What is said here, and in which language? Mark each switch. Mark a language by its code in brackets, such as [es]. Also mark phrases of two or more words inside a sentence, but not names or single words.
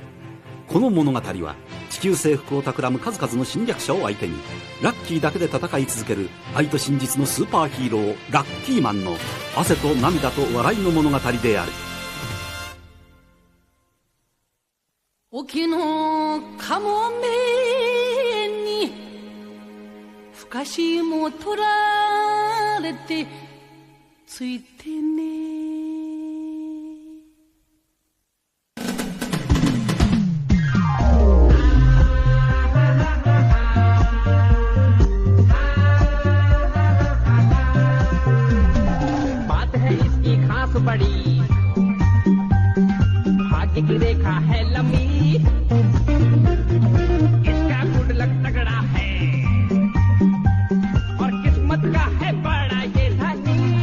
[ja] この物語は地球征服を企む数々の侵略者を相手にラッキーだけで戦い続ける愛と真実のスーパーヒーローラッキーマンの汗と涙と笑いの物語である。沖のかもめにふかしも取られてついてね。 [hi] बात है इसकी खास बड़ी भाग्य की रेखा है लंबी इसका [en] good luck [hi] तगड़ा है और किस्मत का है बड़ा ये धनी